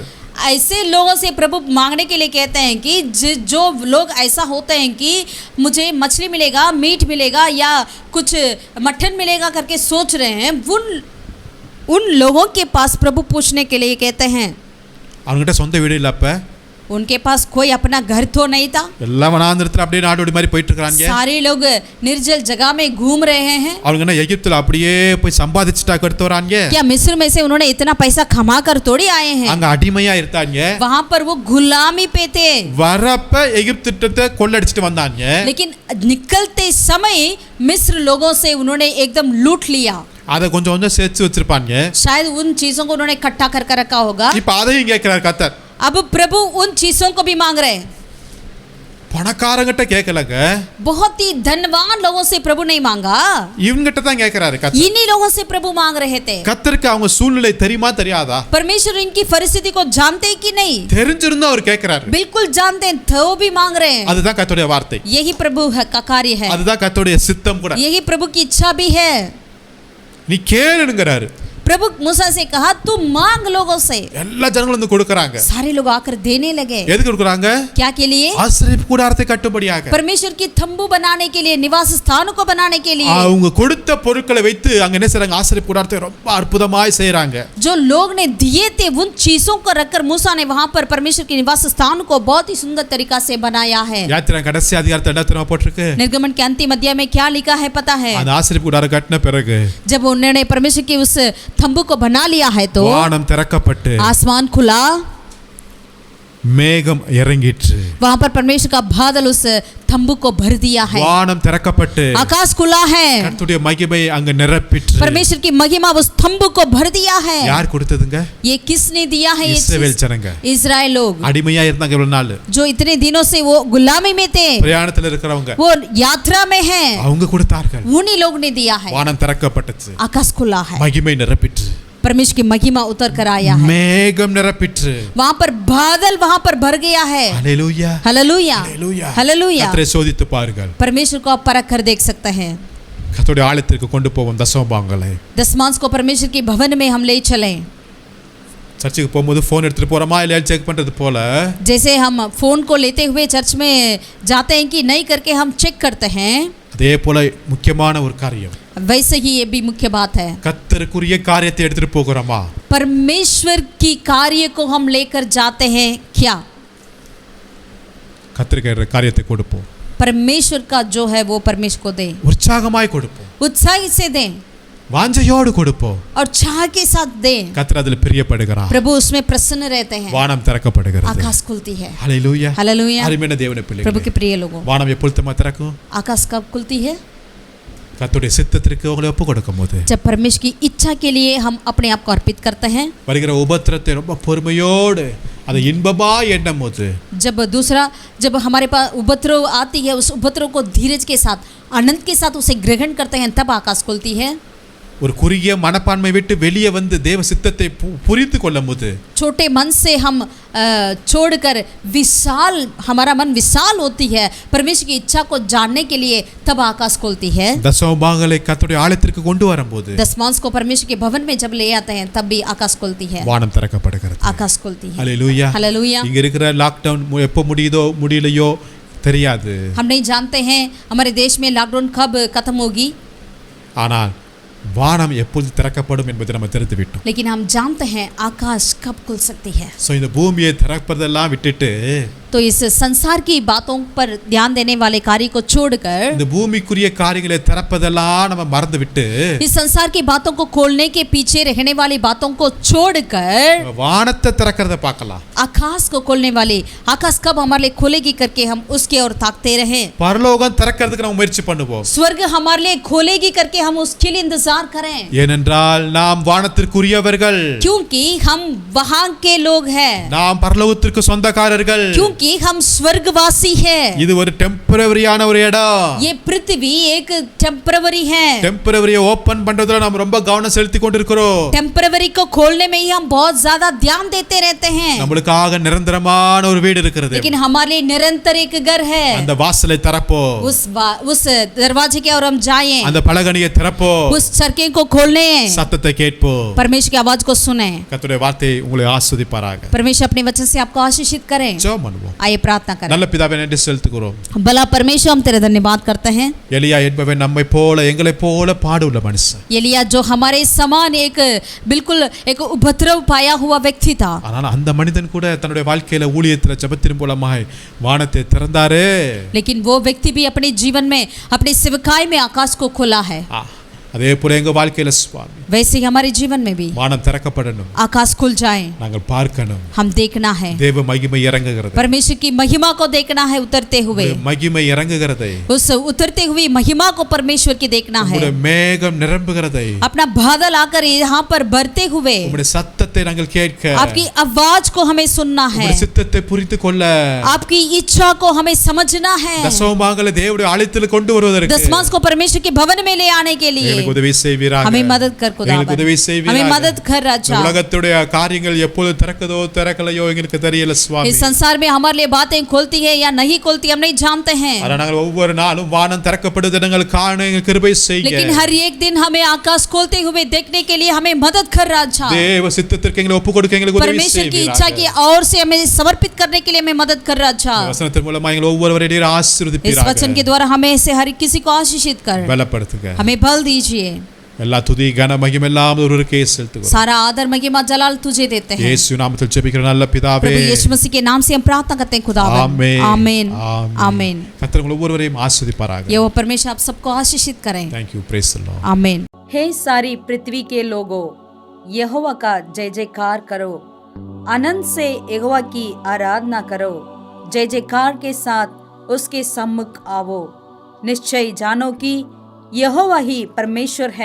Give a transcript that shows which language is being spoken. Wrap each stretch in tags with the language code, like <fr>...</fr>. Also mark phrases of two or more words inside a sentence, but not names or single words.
<hi>ऐसे लोगों से प्रभु मांगने के लिए कहते हैं कि जो लोग ऐसा होते हैं कि मुझे मछली मिलेगा, मीट मिलेगा या कुछ मटन मिलेगा करके सोच रहे हैं, उन लोगों के पास प्रभु पूछने के लिए कहते हैं।</hi> <ta>அவன்கிட்ட சொந்த வீடு இல்ல, அப்ப</ta> <hi>उनके पास कोई अपना घर तो नहीं था।</hi> <ta>எல்லாம் வனாந்திரத்துல அப்படியே நாடோடி மாதிரி போயிட்டு இருக்காங்க.</ta> <hi>सारे लोग निर्जल जगह में घूम रहे हैं।</hi> <ta>அவங்க என்ன எகிப்துல அப்படியே போய் சம்பாதிச்சுட்டா எடுத்து வராங்க?</ta> <hi>क्या मिस्र में से उन्होंने इतना पैसा कमा कर थोड़ी आए हैं?</hi> <ta>அங்க அடிமையா இருந்தாங்க.</ta> <hi>वहाँ पर वो गुलामी पे थे।</hi> <ta>வரப்ப எகிப்திட்டத்தை கொள்ளடிச்சிட்டு வந்தாங்க.</ta> <hi>लेकिन निकलते समय मिस्र लोगों से उन्होंने एकदम लूट लिया।</hi> <ta>அதை கொஞ்சம் கொஞ்சம் சேர்த்து வச்சிருப்பாங்க.</ta> <hi>शायद उन चीजों को उन्होंने इकट्ठा कर रखा होगा।</hi> <ta>இப்ப அதையும் கேட்கிறார் கர்த்தர்.</ta> <hi>अब प्रभु उन चीजों को भी मांग रहे हैं।</hi> <ta>பணக்காரங்கிட்ட கேட்கலங்க,</ta> <hi>बहुत ही धनवान लोगों से प्रभु नहीं मांगा,</hi> <ta>இவங்கிட்ட தான் கேட்கிறாரு கர்த்தர்.</ta> <hi>इन्हीं लोगों से प्रभु मांग रहे थे।</hi> <ta>கர்த்தருக்கு அவங்க சூழ்நிலை தெரியுமா தெரியாதா?</ta> <hi>परमेश्वर इनकी परिस्थिति को जानते हैं कि नहीं?</hi> <ta>தெரிஞ்சிருந்தா அவர் கேட்கிறாரு.</ta> <hi>बिल्कुल जानते हैं, तो भी मांग रहे हैं।</hi> <ta>அதுதான் கர்த்தருடைய வார்த்தை,</ta> <hi>यही प्रभु का कार्य है,</hi> <ta>அதுதான் கர்த்தருடைய சித்தம் கூட.</ta> <hi>यही प्रभु की इच्छा भी है।</hi> <ta>நீ கேளுங்கறாரு.</ta> <hi>प्रभु मूसा से कहा तू मांग लोगों से।</hi> <ta>எல்லா ஜனங்களும் வந்து கொடுக்கறாங்க.</ta> <hi>सारे लोग आकर देने लगे।</hi> <ta>எதுக்கு கொடுக்கறாங்க?</ta> <hi>क्या के लिए?</hi> <ta>ஆசரிப்பு கூடாரத்தை கட்டும்படியாக,</ta> <hi>परमेश्वर की तंबू बनाने के लिए, निवास स्थानों को बनाने के लिए।</hi> <ta>அவங்க கொடுத்த பொருட்களை வைத்து அங்க என்ன செய்றாங்க? ஆசரிப்பு கூடாரத்தை ரொம்ப அற்புதமாய் செய்றாங்க.</ta> <hi>जो लोग ने दिए थे उन चीजों को रखकर मूसा ने वहां पर परमेश्वर के निवास स्थान को बहुत ही सुंदर तरीका से बनाया है।</hi> <ta>யாத்திரை கடைசி அதிகாரத்தை இடத்துல போட்டுருக்கு.</ta> <hi>निर्गमन के अंतिम अध्याय में क्या लिखा है पता है?</hi> <ta>அந்த ஆசரிப்பு கூடாரம் கட்டின பிறகு</ta> <hi>जब उन्होंने परमेश्वर के उस तंबू को बना लिया है तो</hi> <ta>வானம் திறக்கப்பட்டு</ta> <hi>आसमान खुला,</hi> <ta>மேகம் இறங்கிற்று.</ta> <hi>वहां पर परमेश्वर का बादल उस तंबू को भर दिया है।</hi> <ta>வானம் திறக்கப்பட்டு</ta> <hi>आकाश खुला है,</hi> <ta>கர்த்தருடைய மகிமை அங்க நிரப்பிற்று.</ta> <hi>परमेश्वर की महिमा उस तंबू को भर दिया है।</hi> <ta>யார் கொடுத்ததுங்க?</ta> <hi>ये किसने दिया है? ये</hi> <ta>இஸ்ரவேல்</ta> <hi>चीज</hi> <ta>ஜனங்க.</ta> <hi>इजराइल लोग</hi> <ta>அடிமையா இருந்தாங்க இவ்வளவு நாள்.</ta> <hi>जो इतने दिनों से वो गुलामी में थे,</hi> <ta>பிரயாணத்துல இருக்கிறவங்க,</ta> <hi>वो यात्रा में हैं,</hi> <ta>அவங்க கொடுத்தார்கள்.</ta> <hi>उन्हीं लोग ने दिया है।</hi> <ta>வானம் திறக்கப்பட்டுச்சு,</ta> <hi>आकाश खुला है,</hi> <ta>மகிமை நிரப்பிற்று.</ta> <hi>परमेश्वर की महिमा उतर कर आया है,</hi> <ta>மேகம் நிரப்பிற்று.</ta> <hi>वहां पर बादल वहां पर भर गया है।</hi> <ta>ஹalleluya,</ta> <hi>हालेलुया,</hi> <ta>ஹalleluya.</ta> <hi>हालेलुया।</hi> <ta>கர்த்தரை சோதித்து பாருங்கள்.</ta> <hi>परमेश्वर को आप परख कर देख सकते हैं।</hi> <ta>கர்த்தருடைய ஆலயத்திற்கு கொண்டு போவோம் தசமபாகங்களை.</ta> <hi>दशमांश को परमेश्वर के भवन में हम ले चलें।</hi> <ta>சர்ச்சுக்கு போகும்போது ஃபோன் எடுத்துட்டு போறோமா இல்லையா செக் பண்றது போல,</ta> <hi>जैसे हम फोन को लेते हुए चर्च में जाते हैं कि नहीं करके हम चेक करते हैं,</hi> <ta>அதே போல முக்கியமான ஒரு காரியம்,</ta> <hi>वैसे ही ये भी मुख्य बात है।</hi> <ta>கர்த்தருக்குரிய காரியத்தை எடுத்துட்டு போகிறோமா?</ta> <hi>परमेश्वर की कार्य को हम लेकर जाते हैं क्या?</hi> <ta>கர்த்தருக்கு காரியத்தை கொடுப்போம்.</ta> <hi>परमेश्वर का जो है वो परमेश्वर को दें,</hi> <ta>உற்சாகமாய் கொடுப்போம்,</ta> <hi>उत्साही से दें</hi> <ta>வாஞ்சையோடு கொடுப்போம்.</ta> <hi>और चाह के साथ दें।</hi> <ta>கர்த்தர் அதில் பிரியப்படுகிறார்.</ta> <hi>प्रभु उसमें प्रसन्न रहते हैं,</hi> <ta>வானம் திறக்கப்படுகிறது.</ta> <hi>आकाश खुलती है।</hi> <ta>ஹalleluya,</ta> <hi>हालेलुया।</hi> <ta>அருமையான தேவனுடைய</ta> <hi>प्रभु</hi> <ta>பிள்ளைகளே,</ta> <hi>के प्रिय लोगों,</hi> <ta>வானம் எப்பொழுதுமா திறக்கும்?</ta> <hi>आकाश कब खुलती है?</hi> <ta>கர்த்தருடைய சித்தத்திற்கு உங்களை ஒப்பு கொடுக்கும்போது,</ta> <hi>जब परमेश्वर की इच्छा के लिए हम अपने आप को अर्पित करते हैं,</hi> <ta>வருகிற உபத்திரத்தை ரொம்ப பொறுமையோடு அதை இன்பமா எண்ணும் போது,</ta> <hi>जब हमारे पास उपद्रव आती है उस उपद्रव को धीरज के साथ, आनंद के साथ उसे ग्रहण करते हैं, तब आकाश खुलती है।</hi> <ta>ஒரு குறுகிய மனப்பான்மை விட்டு வெளியே வந்து தேவ சித்தத்தை புரிந்து கொள்ளும் போது,</ta> <hi>छोटे मन से हम छोड़कर विशाल, हमारा मन विशाल होती है परमेश्वर की इच्छा को जानने के लिए, तब आकाश खुलती है।</hi> <ta>தசமபாகங்களை கர்த்தருடைய ஆலயத்திற்கு கொண்டு வரும்போது,</ta> <hi>दशमांश को परमेश्वर के भवन में जब ले आते हैं तब भी आकाश खुलती है,</hi> <ta>வானம் திறக்கப்படுகிறது.</ta> <hi>आकाश खुलती है।</hi> <ta>ஹalleluya,</ta> <hi>हालेलुया।</hi> <ta>இங்க இருக்கிற லாக்டவுன் எப்போ முடியுதோ முடியலையோ தெரியாது,</ta> <hi>हम नहीं जानते हैं हमारे देश में लॉकडाउन कब खत्म होगी,</hi> <ta>ஆனால் வானம் எப்பொழுது திறக்கப்படும் என்பதை நம்ம தெரிந்து விட்டோம்.</ta> <hi>लेकिन हम जानते हैं आकाश कब खुल सकती है।</hi> <ta>ஸோ இந்த பூமியை திறப்பதெல்லாம் விட்டுட்டு,</ta> <hi>तो इस संसार की बातों पर ध्यान देने वाले कार्य को छोड़कर,</hi> <ta>இந்த பூமிக்குரிய காரியங்களை திறப்பதெல்லாம் நம்ம மறந்து விட்டு,</ta> <hi>इस संसार की बातों को खोलने के पीछे रहने वाली बातों को छोड़कर</hi> <ta>வானத்தை திறக்கிறத பார்க்கலாம்.</ta> <hi>आकाश को खोलने वाली, आकाश कब हमारे लिए खोलेगी करके हम उसके ओर ताकते रहें।</hi> <ta>பரலோகம் திறக்கிறதுக்கு நம்ம முயற்சி பண்ணுவோம்.</ta> <hi>स्वर्ग हमारे लिए खोलेगी करके हम उसके लिए इंतजार करें,</hi> <ta>ஏனென்றால் நாம் வானத்திற்குரியவர்கள்,</ta> <hi>क्योंकि हम वहां के लोग हैं,</hi> <ta>நாம் பரலோகத்திற்கு சொந்தக்காரர்கள்,</ta> <hi>क्योंकि क्योंकि हम स्वर्गवासी है।</hi> <ta>இது ஒரு டெம்பரவரியான ஒரு இடம்.</ta> <hi>ये पृथ्वी एक टेम्परवरी है।</hi> <ta>டெம்பரவரியை ஓபன் பண்றதுல நாம ரொம்ப கவனம் செலுத்தி கொண்டிருக்கிறோம்.</ta> <hi>टेम्परवरी को खोलने में ही हम बहुत ज्यादा ध्यान देते रहते हैं।</hi> <ta>நம்மளுக்காக நிரந்தரமான ஒரு வீடு இருக்கிறது.</ta> <hi>लेकिन हमारे लिए निरंतर एक घर है।</hi> <ta>அந்த வாசலை திறப்போ.</ta> <hi>उस दरवाजे के और हम जाएं।</hi> <ta>அந்த பலகணியை திறப்போ.</ta> <hi>उस चरखे को खोलने।</hi> <ta>சத்தத்தை கேட்போ.</ta> <hi>परमेश्वर की आवाज को सुने।</hi> <ta>கர்த்தருடைய வார்த்தை உங்களை ஆசீர்வதிப்பாராக.</ta> <hi>परमेश्वर अपने वचन से आपको आशीषित करें।</hi> <ta>ஜெபம் பண்ணுவோம்.</ta> <hi>आइए प्रार्थना करें।</hi> <ta>நல்ல பிதாவே நன்றி செலுத்துகிறோம்.</ta> <hi>भला परमेश्वर हम तेरा धन्यवाद करते हैं।</hi> <ta>எலியா என்பவன் நம்மை போல எங்களை போல பாடுள்ள மனுஷன்.</ta> <hi>एलिया जो हमारे समान एक बिल्कुल एक उपद्रव पाया हुआ व्यक्ति था।</hi> <ta>ஆனால் அந்த மனிதன் கூட தன்னுடைய வாழ்க்கையில ஊழியத்துல ஜெபத்தின் மூலமாய் வானத்தை திறந்தாரே.</ta> <hi>लेकिन वो व्यक्ति भी अपने जीवन में अपनी सेवकाई में आकाश को खोला है।</hi> <ta>அதே போல எங்க வாழ்க்கையில சுவாமி</ta> <hi>वैसे ही हमारे जीवन में भी</hi> <ta>வானம் திறக்கப்படணும்.</ta> <hi>आकाश खुल जाए।</hi> <ta>நாங்கள் பார்க்கணும்.</ta> <hi>हम देखना है</hi> <ta>தேவ மகிமை இறங்குகிறது.</ta> <hi>परमेश्वर की महिमा को देखना है उतरते हुए।</hi> <ta>மகிமை இறங்குகிறதை.</ta> <hi>उस उतरते हुए महिमा को परमेश्वर की देखना है।</hi> <ta>உம்முடைய மேகம் நிரம்புகிறதை.</ta> <hi>अपना बादल आकर यहाँ पर भरते हुए</hi> <ta>உம்முடைய சத்தத்தை நாங்கள் கேட்க.</ta> <hi>आपकी आवाज को हमें सुनना है।</hi> <ta>உம்முடைய சித்தத்தை புரிந்து கொள்ள.</ta> <hi>आपकी इच्छा को हमें समझना है।</hi> <ta>தசமபாகங்களை தேவனுடைய ஆலயத்தில் கொண்டு வருவதற்கு.</ta> <hi>दशमांश को परमेश्वर के भवन में ले आने के लिए</hi> <ta>எங்களுக்கு உதவி செய்வீராக.</ta> <hi>हमें मदद कर खुदावंद।</hi> <ta>எங்களுக்கு உதவி செய்வீராக.</ta> <hi>हमें मदद कर राजा।</hi> <ta>உலகத்துடைய காரியங்கள் எப்போது திறக்குதோ திறக்கலையோ எங்களுக்கு தெரியல சுவாமி.</ta> <hi>इस संसार में हमारे लिए बातें खोलती है या नहीं खोलती हम नहीं जानते हैं।</hi> <ta>ஆனா நாங்கள் ஒவ்வொரு நாளும் வானம் திறக்கப்படுவதை நாங்கள் காண எங்களுக்கு கிருபை செய்யுங்க.</ta> <hi>लेकिन हर एक दिन हमें आकाश खोलते हुए देखने के लिए हमें मदद कर राजा।</hi> <ta>தேவ சித்தத்திற்கு எங்களை ஒப்பு கொடுக்க எங்களுக்கு உதவி</ta> <hi>परमेश्वर की</hi> <ta>செய்வீராக.</ta> <hi>इच्छा की और से हमें समर्पित करने के लिए हमें मदद कर राजा।</hi> <ta>வசனத்தின் மூலமா எங்களை ஒவ்வொருவரையும்</ta> <hi>इस</hi> <ta>ஆசீர்வதிப்பீராக.</ta> <hi>वचन के द्वारा हमें से हर किसी को आशीषित कर</hi> <ta>பலப்படுத்துங்க.</ta> <hi>हमें बल दीजिए।</hi> <ta>எல்லா துதி கன மகிமை எல்லாம் ஒருவருக்கே செலுத்துகிறோம்.</ta> <hi>सारा आदर महिमा जलाल तुझे देते हैं।</hi> <ta>இயேசு நாமத்தில் ஜெபிக்கிற நல்ல பிதாவே.</ta> <hi>प्रभु यीशु मसीह के नाम से हम प्रार्थना करते हैं खुदावंद। आमीन आमीन आमीन।</hi> <ta>கர்த்தர் உங்களை ஒவ்வொருவரையும் ஆசீர்வதிப்பாராக.</ta> <hi>यहोवा परमेश्वर आप सबको आशीषित करें।</hi> <en>thank you praise the Lord.</en> <hi>आमीन। हे सारी पृथ्वी के लोगों यहोवा का जय जयकार करो। आनंद से यहोवा की आराधना करो। जय जयकार के साथ उसके सम्मुख आवो। निश्चय जानो कि यहोवा ही परमेश्वर है।</hi>